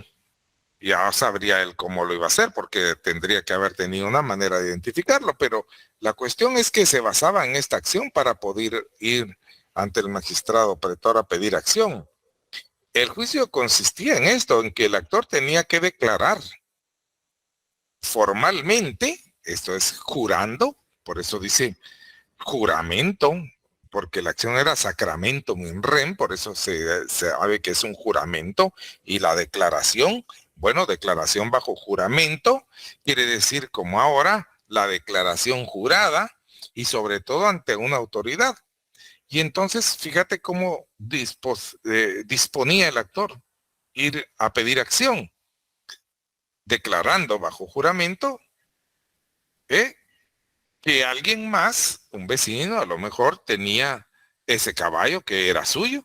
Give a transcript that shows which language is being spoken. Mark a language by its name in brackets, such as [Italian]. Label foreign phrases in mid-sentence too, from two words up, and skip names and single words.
[Spanish] Ya sabría él cómo lo iba a hacer, porque tendría que haber tenido una manera de identificarlo, pero la cuestión es que se basaba en esta acción para poder ir ante el magistrado pretor a pedir acción. El juicio consistía en esto, en que el actor tenía que declarar formalmente, esto es jurando, por eso dice juramento, porque la acción era [Latin] sacramentum in rem, [Spanish] por eso se sabe que es un juramento, y la declaración, bueno, declaración bajo juramento, quiere decir como ahora, la declaración jurada, y sobre todo ante una autoridad. Y entonces, fíjate cómo disponía el actor ir a pedir acción, declarando bajo juramento, que alguien más, un vecino, a lo mejor tenía ese caballo que era suyo.